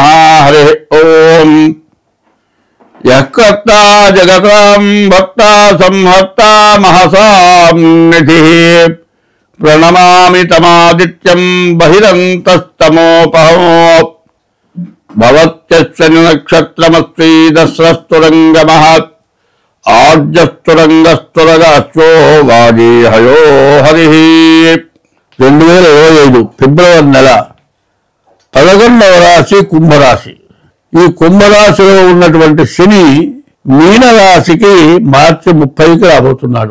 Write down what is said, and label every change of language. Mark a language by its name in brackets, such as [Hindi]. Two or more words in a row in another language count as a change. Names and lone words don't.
[Sanskrit] हरि ओम। यः कर्ता जगतां भक्ता संहर्ता महसां निधिः प्रणमामि तमादित्यं बहिरन्तस्तमोपहमो भवत्यस्य नक्षत्रमस्ति दस्रस्तुरङ्गमः ఆర్జస్తురంగస్తురగాశ్వో వాజీహయో హరి. [Telugu] 2025 ఫిబ్రవరి నెల 11వ రాశి కుంభరాశి. ఈ కుంభరాశిలో ఉన్నటువంటి శని మీనరాశికి మార్చి 30కి రాబోతున్నాడు.